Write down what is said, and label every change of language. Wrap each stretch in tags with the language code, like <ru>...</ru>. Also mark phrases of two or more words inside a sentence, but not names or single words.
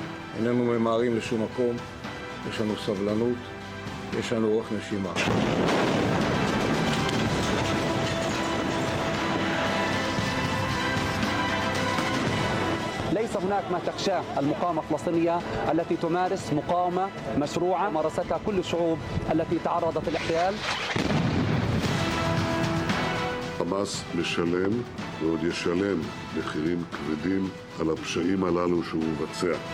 <he>איננו ממהרים לשום מקום, יש לנו סבלנות, יש לנו אורך נשימה.</he> <ar>ليس هناك ما تخشاه المقاومة الفلسطينية التي تمارس مقاومة مشروعة مارستها كل الشعوب التي تعرضت للاحتلال.</ar> <he>חמאס משלם ועוד ישלם מחירים כבדים על הפשעים הללו שהוא מבצע.</he>